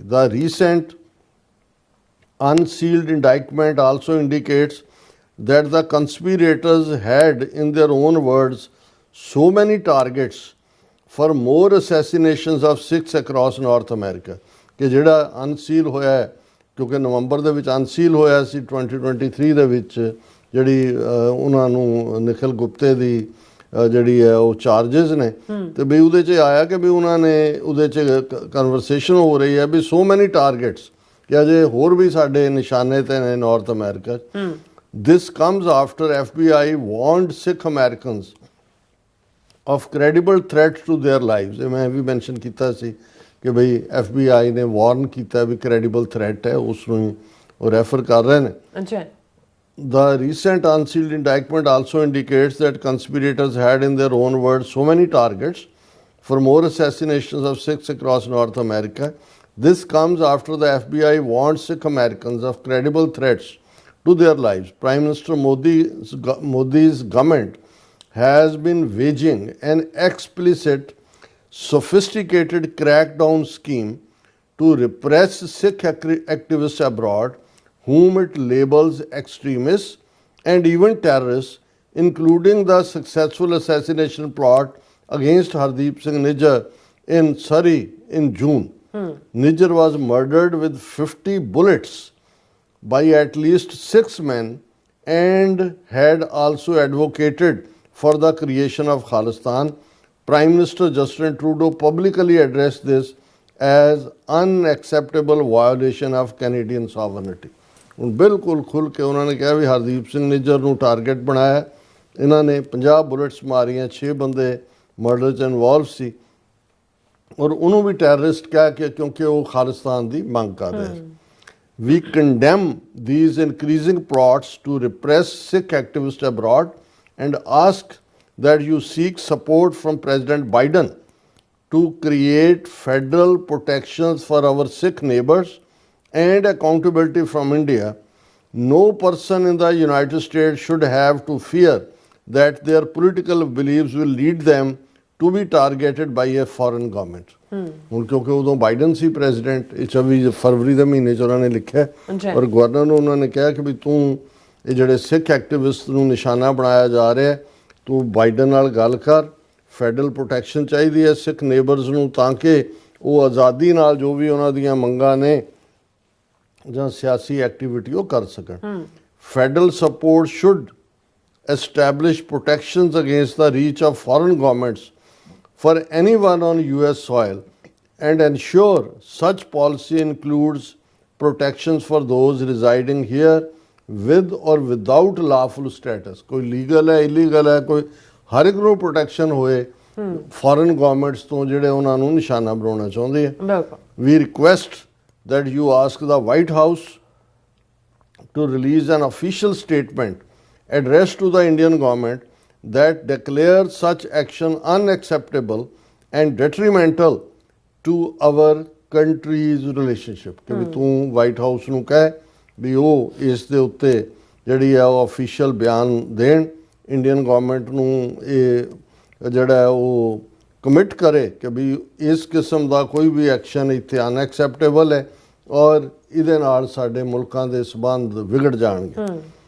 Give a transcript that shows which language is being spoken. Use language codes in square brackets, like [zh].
[en] ਦਾ recent unsealed indictment also indicates that the conspirators had, in their own words, so many targets for more assassinations of Sikhs across North America [pa] ਕਿ ਜਿਹੜਾ ਅਨਸੀਲ ਹੋਇਆ ਹੈ ਕਿਉਂਕਿ ਨਵੰਬਰ ਦੇ ਵਿੱਚ ਅਨਸੀਲ ਹੋਇਆ ਸੀ 2023 ਦੇ ਵਿੱਚ ਜਿਹੜੀ ਉਹਨਾਂ ਨੂੰ ਨਿਖਿਲ ਗੁਪਤੇ ਦੀ ਜਿਹੜੀ ਹੈ ਉਹ ਚਾਰजेस ਨੇ ਤੇ ਵੀ ਉਹਦੇ 'ਚ ਆਇਆ ਕਿ ਵੀ ਉਹਨਾਂ ਨੇ ਉਹਦੇ 'ਚ ਕਨਵਰਸੇਸ਼ਨ ਹੋ ਰਹੀ ਹੈ ਵੀ [en] so many targets [pa] ਕਿ ਅਜੇ ਹੋਰ ਵੀ ਸਾਡੇ ਨਿਸ਼ਾਨੇ ਤੇ ਨੇ north America. [en] This comes after FBI warned Sikh Americans of credible threats to their lives। [pa] ਇਹ ਮੈਂ ਵੀ ਮੈਂਸ਼ਨ ਕੀਤਾ ਸੀ ਕਿ ਬਈ FBI ਨੇ ਵਾਰਨ ਕੀਤਾ ਵੀ [en] credible threat [pa] ਹੈ ਉਸ ਨੂੰ ਉਹ ਰੈਫਰ ਕਰ ਰਹੇ ਨੇ। ਅੱਛਾ। [en] The recent unsealed indictment also indicates that conspirators had, in their own words, so many targets for more assassinations of Sikhs across North America. This comes after the FBI warned Sikh Americans of credible threats to their lives. Prime Minister Modi's government has been waging an explicit, sophisticated crackdown scheme to repress Sikh activists abroad, whom it labels extremists and even terrorists, including the successful assassination plot against Hardeep Singh Nijjar in Surrey in June. Nijjar was murdered with 50 bullets by at least 6 men and had also advocated for the creation of Khalistan. Prime Minister Justin Trudeau publicly addressed this as unacceptable violation of Canadian sovereignty. [pa] ਹੁਣ ਬਿਲਕੁਲ ਖੁੱਲ੍ਹ ਕੇ ਉਹਨਾਂ ਨੇ ਕਿਹਾ ਵੀ ਹਰਦੀਪ ਸਿੰਘ ਨਿੱਜਰ ਨੂੰ target ਬਣਾਇਆ, ਇਹਨਾਂ ਨੇ 50 ਬੁਲੇਟਸ ਮਾਰੀਆਂ, 6 ਬੰਦੇ ਮਰਡਰ 'ਚ ਇਨਵੋਲਵ ਸੀ ਔਰ ਉਹਨੂੰ ਵੀ ਟੈਰਰਿਸਟ ਕਹਿ ਕੇ ਕਿਉਂਕਿ ਉਹ ਖਾਲਿਸਤਾਨ ਦੀ ਮੰਗ ਕਰ ਰਿਹਾ ਸੀ। [en] We condemn these increasing plots to repress Sikh activists abroad and ask that you seek support from President Biden to create federal protections for our Sikh neighbors and accountability from India. No person in the United States should have to fear that their political beliefs will lead them to be targeted by a foreign government. [pa] ਹੁਣ ਕਿਉਂਕਿ ਉਦੋਂ Biden ਸੀ president, 24 ਫਰਵਰੀ ਦੇ ਮਹੀਨੇ 'ਚ ਉਹਨਾਂ ਨੇ ਲਿਖਿਆ ਔਰ ਗਵਰਨਰ ਨੂੰ ਉਹਨਾਂ ਨੇ ਕਿਹਾ ਕਿ ਵੀ ਤੂੰ ਇਹ ਜਿਹੜੇ ਸਿੱਖ ਐਕਟਿਵਿਸਟ ਨੂੰ ਨਿਸ਼ਾਨਾ ਬਣਾਇਆ ਜਾ ਰਿਹਾ, ਤੂੰ ਬਾਈਡਨ ਨਾਲ ਗੱਲ ਕਰ, ਫੈਡਰਲ ਪ੍ਰੋਟੈਕਸ਼ਨ ਚਾਹੀਦੀ ਹੈ ਸਿੱਖ ਨੇਬਰਸ ਨੂੰ ਤਾਂ ਕਿ ਉਹ ਆਜ਼ਾਦੀ ਨਾਲ ਜੋ ਵੀ ਉਹਨਾਂ ਦੀਆਂ ਮੰਗਾਂ ਨੇ ਜਾਂ ਸਿਆਸੀ ਐਕਟੀਵਿਟੀ ਉਹ ਕਰ ਸਕਣ। [en] Federal support should establish protections against the reach of foreign governments for anyone on US soil and ensure such policy includes protections for those residing here with or without lawful status। [pa] ਕੋਈ legal ਹੈ illegal ਹੈ ਕੋਈ ਹਰ ਇੱਕ ਨੂੰ protection ਹੋਏ foreign governments ਤੋਂ ਜਿਹੜੇ ਉਹਨਾਂ ਨੂੰ ਨਿਸ਼ਾਨਾ ਬਣਾਉਣਾ ਚਾਹੁੰਦੇ ਆ। [en] We request that you ask the White House to release an official statement addressed to the Indian government that declares such action unacceptable and detrimental to our country's relationship। [pa] ਕਿ ਵੀ ਤੂੰ ਵਾਈਟ ਹਾਊਸ ਨੂੰ ਕਹਿ ਵੀ ਉਹ ਇਸ ਦੇ ਉੱਤੇ ਜਿਹੜੀ ਆ ਉਹ ਅਫੀਸ਼ੀਅਲ ਬਿਆਨ ਦੇਣ, ਇੰਡੀਅਨ ਗਵਰਨਮੈਂਟ ਨੂੰ ਇਹ ਜਿਹੜਾ ਹੈ ਉਹ ਕਮਿਟ ਕਰੇ ਕਿ ਵੀ ਇਸ ਕਿਸਮ ਦਾ ਕੋਈ ਵੀ ਐਕਸ਼ਨ ਇੱਥੇ ਅਨਐਕਸੈਪਟੇਬਲ ਹੈ ਔਰ ਇਹਦੇ ਨਾਲ ਸਾਡੇ ਮੁਲਕਾਂ ਦੇ ਸਬੰਧ ਵਿਗੜ ਜਾਣਗੇ।